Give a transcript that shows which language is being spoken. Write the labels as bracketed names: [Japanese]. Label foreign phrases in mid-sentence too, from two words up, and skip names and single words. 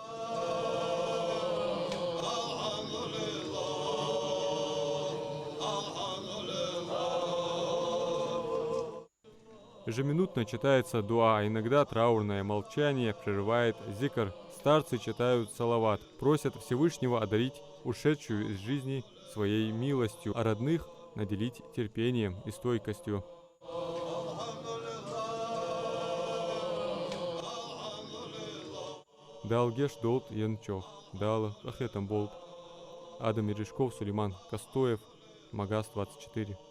[Russian] Ежеминутно читается дуа, а иногда траурное молчание прерывает зикр. Старцы читают салават, просят Всевышнего одарить ушедшую из жизни своей милостью, а родных наделить терпением и стойкостью. Далгеш Долт Янчох, Дала Ахетам Болт, Адам Иришков, Сулейман Костоев, Магаз 24.